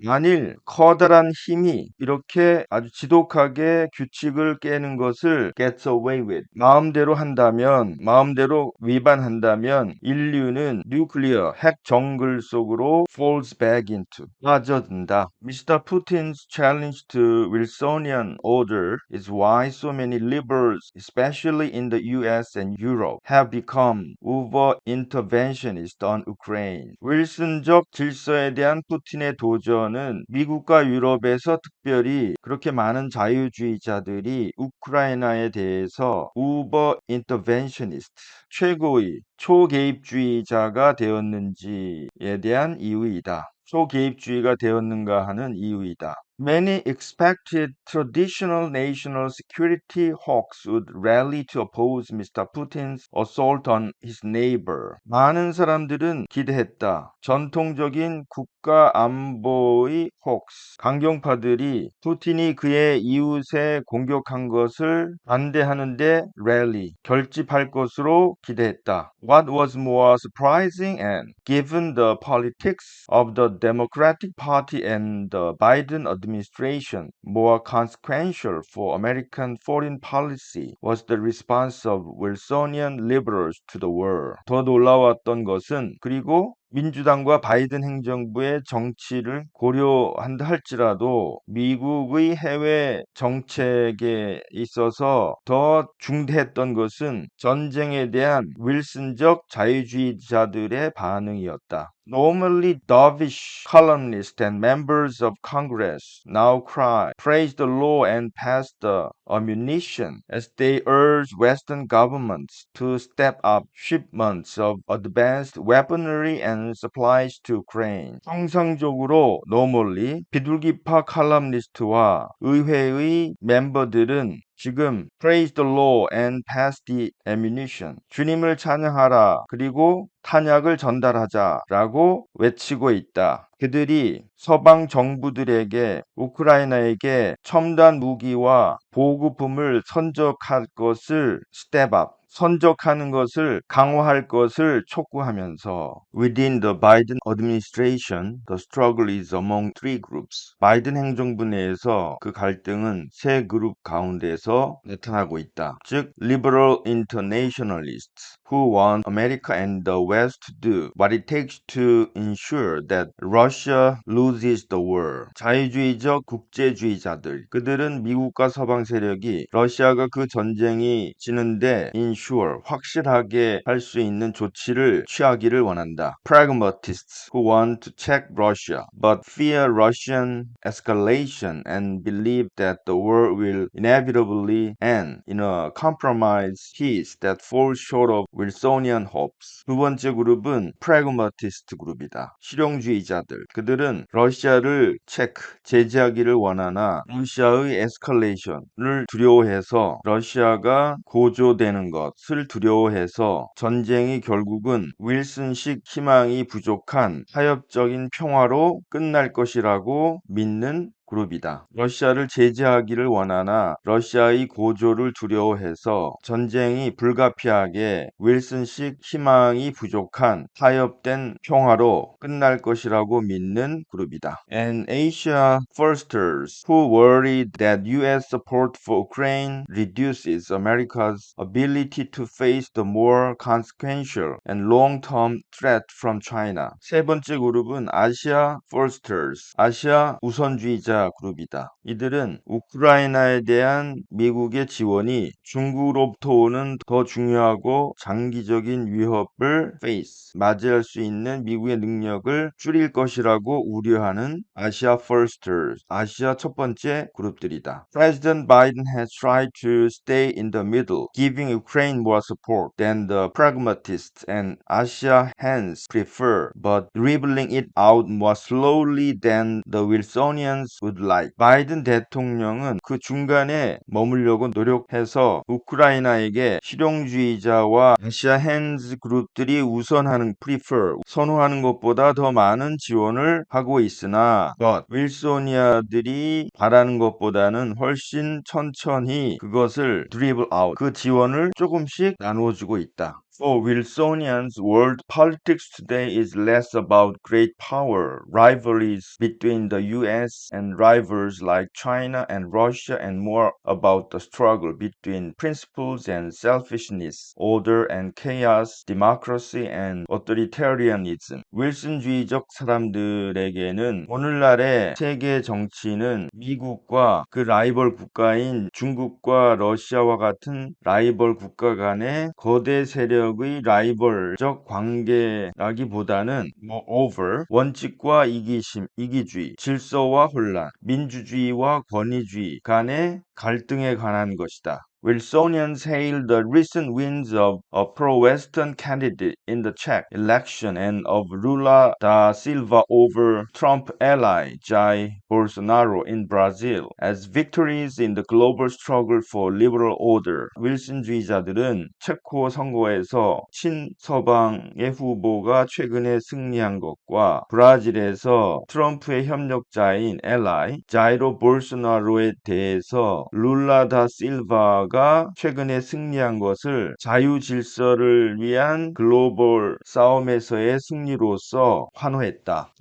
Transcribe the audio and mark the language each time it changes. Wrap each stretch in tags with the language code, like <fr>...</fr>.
<ko>만일 커다란 힘이 이렇게 아주 지독하게 규칙을 깨는 것을</ko> <en>gets away with,</en> <ko>마음대로 한다면, 마음대로 위반한다면 인류는 nuclear, 핵 정글 속으로</ko> <en>falls back into,</en> <ko>빠져든다.</ko> <en>Mr. Putin's challenge to Wilsonian order is why so many liberals, especially in the US and Europe, have become over-interventionist on Ukraine.</en> <ko>윌슨적 질서에 대한 푸틴의 도전은 미국과 유럽에서 특별히 그렇게 많은 자유주의자들이 우크라이나에 대해서 우버 인터벤셔니스트, 최고의 초개입주의자가 되었는지에 대한 이유이다. 초개입주의가 되었는가 하는 이유이다.</ko> <en>Many expected traditional national security hawks would rally to oppose Mr. Putin's assault on his neighbor.</en> <ko>많은 사람들은 기대했다. 전통적인 국가 안보의 혹스, 강경파들이 푸틴이 그의 이웃에 공격한 것을 반대하는데 랠리, 결집할 것으로 기대했다.</ko> <en>What was more surprising and given the politics of the Democratic Party and the Biden administration, more consequential for American foreign policy was the response of Wilsonian liberals to the war.</en> <ko>더 놀라웠던 것은 그리고 민주당과 바이든 행정부의 정치를 고려한다 할지라도 미국의 해외 정책에 있어서 더 중대했던 것은 전쟁에 대한 윌슨적 자유주의자들의 반응이었다.</ko> <en>Normally dovish columnists and members of Congress now cry, praise the law and pass the ammunition as they urge Western governments to step up shipments of advanced weaponry and supplies to Ukraine.</en> <ko>통상적으로 normally 비둘기파 칼럼니스트와 의회의 멤버들은 지금</ko> <en>praise the law and pass the ammunition.</en> <ko>주님을 찬양하라. 그리고 탄약을 전달하자라고 외치고 있다. 그들이 서방 정부들에게 우크라이나에게 첨단 무기와 보급품을 선적할 것을</ko> <en>step up,</en> <ko>선적하는 것을 강화할 것을 촉구하면서</ko> <en>Within the Biden administration, the struggle is among three groups.</en> <ko>바이든 행정부 내에서 그 갈등은 세 그룹 가운데서 나타나고 있다.</ko> <en>즉, liberal internationalists who want America and the West to do what it takes to ensure that Russia loses the war.</en> <ko>자유주의적 국제주의자들, 그들은 미국과 서방 세력이 러시아가 그 전쟁이 지는데 ensure, 확실하게 할 수 있는 조치를 취하기를 원한다.</ko> <en>Pragmatists who want to check Russia but fear Russian escalation and believe that the war will inevitably end in a compromise peace that falls short of Wilsonian hopes.</en> <ko>두 번째 그룹은 pragmatist 그룹이다. 실용주의자들. 그들은 러시아를 제재하기를 원하나 러시아의 에스컬레이션을 두려워해서 러시아가 고조되는 것을 두려워해서 전쟁이 결국은 윌슨식 희망이 부족한 타협적인 평화로 끝날 것이라고 믿는 그룹이다. 러시아를 제재하기를 원하나 러시아의 고조를 두려워해서 전쟁이 불가피하게 윌슨식 희망이 부족한 타협된 평화로 끝날 것이라고 믿는 그룹이다.</ko> <en>And Asia firsters who worried that U.S. support for Ukraine reduces America's ability to face the more consequential and long-term threat from China.</en> <ko>세 번째 그룹은 아시아 firsters, 아시아 우선주의자 그룹이다. 이들은 우크라이나에 대한 미국의 지원이 중국으로부터 오는 더 중요하고 장기적인 위협을 맞이할 수 있는 미국의 능력을 줄일 것이라고 우려하는 아시아 firsters, 아시아 첫 번째 그룹들이다.</ko> <en>President Biden has tried to stay in the middle, giving Ukraine more support than the pragmatists and Asia hence prefer, but dribbling it out more slowly than the Wilsonians would like.</en> <ko>바이든 대통령은 그 중간에 머물려고 노력해서 우크라이나에게 실용주의자와 아시아 핸즈 그룹들이 우선하는 선호하는 것보다 더 많은 지원을 하고 있으나 윌소니아들이 바라는 것보다는 훨씬 천천히 그것을 드리블 아웃, 그 지원을 조금씩 나누어주고 있다.</ko> <en>For Wilsonians, world politics today is less about great power, rivalries between the US and rivals like China and Russia, and more about the struggle between principles and selfishness, order and chaos, democracy and authoritarianism.</en> <ko>윌슨주의적 사람들에게는 오늘날의 세계 정치는 미국과 그 라이벌 국가인 중국과 러시아와 같은 라이벌 국가 간의 거대 세력 능력의 라이벌적 관계라기보다는 moreover 원칙과 이기주의, 질서와 혼란, 민주주의와 권위주의 간의 갈등에 관한 것이다.</ko> <en>Wilsonians hailed the recent wins of a pro-Western candidate in the Czech election and of Lula da Silva over Trump ally Jair Bolsonaro in Brazil as victories in the global struggle for liberal order.</en> <ko>윌슨주의자들은 체코 선거에서 친서방의 후보가 최근에 승리한 것과 브라질에서 트럼프의 협력자인 ally 자이로 볼소나로에 대해서 룰라 다 실바가 최근에 승리한 것을 자유 질서를 위한 글로벌 싸움에서의 승리로서 환호했다.</ko>